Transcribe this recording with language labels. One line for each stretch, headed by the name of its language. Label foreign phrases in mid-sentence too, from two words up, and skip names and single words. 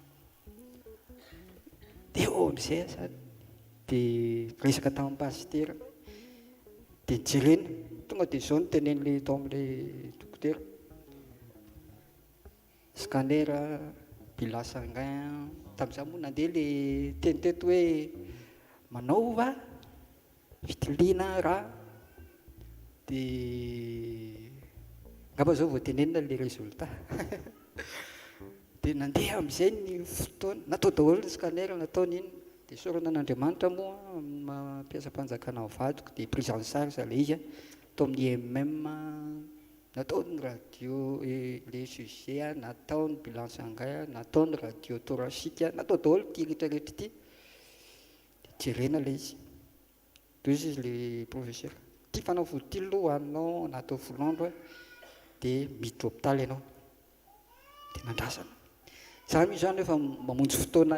Malagasy: dia eo amin'izay zany dia resaka tamin'ny pastera dia jerena tonga dia zao notenen'le tao amin'le dokotera scanner
French: bilan sanguin
Malagasy: tamin'izay moa nandeha le teny teto hoe manao va fitiliana raha dia ngamba zao voatenenina le résultat dia nandeha amin'izay ny fotoana natao daholo ny scanner nataony iny dia sorana an'Andriamanitra moa mampiasa mpanjakana amin'ny vadiko dia
French: prise en charge
Malagasy: le izy tao amin'ny MM nataony radio
French: le sujet
Malagasy: nataony
French: bilan sanguin
Malagasy: nataony
French: radio thoracique
Malagasy: natao daholo ty rehetrarehetra ty dia jerena le izy toy izy le professeur ty fanafody ty loha hoaninao natao volondro dia miditra hôpitaly ianao dia nandrasana zany misy zany efa mamonjy fotoana